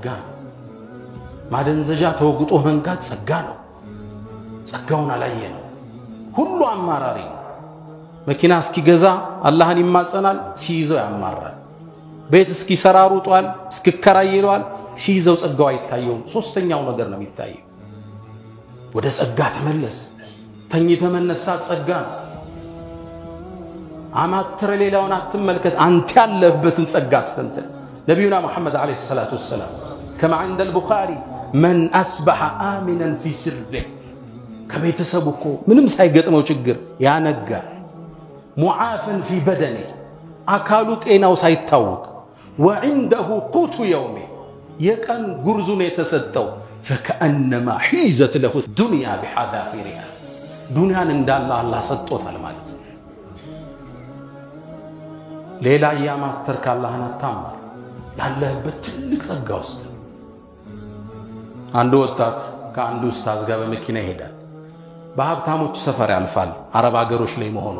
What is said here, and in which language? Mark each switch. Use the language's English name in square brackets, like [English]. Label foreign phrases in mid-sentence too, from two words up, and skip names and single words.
[Amharic] ነው። ማደንዘዣ ተወግጦ መንቃት ጸጋ ነው። ጸጋውን አላየነው። ሁሉ አማራሪ ነው። መኪና እስኪገዛ አላህን ይማጸናል፣ ሲይዘው ያማራል። ቤት እስኪሰራ ሩጧል፣ እስኪከራይ ይሏል፣ ሲይዘው ጸጋው አይታየውም። ሶስተኛው ነገር ነው የሚታየው። ወደ ጸጋ ተመለስ ተኝተ መነሳት ጸጋ አማትረ ሌላውን አትመልከት አንተ ያለህበትን ጸጋ አስተንተን ነብዩና መሐመድ [Arabic] عليه الصلاة ወሰለም كما عند البخاري من اصبح امنا في سره [Amharic] ከቤተሰቡኮ ምንም ሳይገጥመው ችግር ያነጋ [Arabic] ሙዓፈን في بدنه [Amharic] አካሉ ጤናው ሳይታወቅ [Arabic] وعنده قوت يومه [Amharic] የቀን ጉርዙን የተሰጠው [Arabic] فكأنما حيزت له الدنيا بحذافيرها [Amharic] ዱንያን እንዳለ አላህ ሰጥቶታል ማለት ሌላ ያማተርክ አላህን አታማር ያለህበት ትልቅ ጸጋ ውስጥ አንድ ወጣት ከአንዱ ኡስታዝ ጋር በመኪና ይሄዳል በሀብታሞች ሰፈር ያልፋል አረብ ሀገሮች ላይ መሆኑ